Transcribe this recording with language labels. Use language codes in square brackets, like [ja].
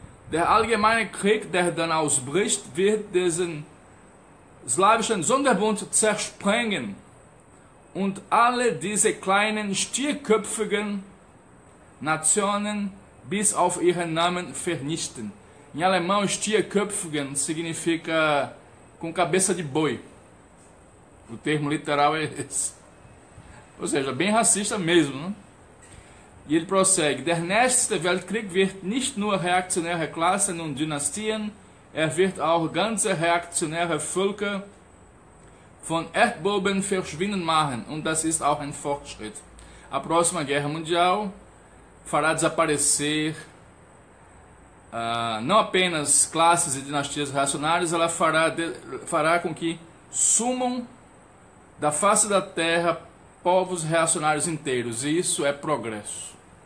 [de] Der allgemeine Krieg, der dann ausbricht, wird diesen slawischen Sonderbund zersprengen und alle diese kleinen, stierköpfigen Nationen bis auf ihren Namen vernichten. [pt] Em alemão, stierköpfigen significa com cabeça de boi. O termo literal é esse. Ou seja, bem racista mesmo, né? E ele prossegue: [de] Der nächste Weltkrieg wird nicht nur reaktionäre Klassen und Dynastien, wird auch ganze reaktionäre Völker von Erdboden verschwinden machen, und das ist auch ein Fortschritt. [pt] A próxima guerra mundial fará desaparecer não apenas classes e dinastias reacionárias, ela fará com que sumam da face da terra povos reacionários inteiros, e isso é progresso.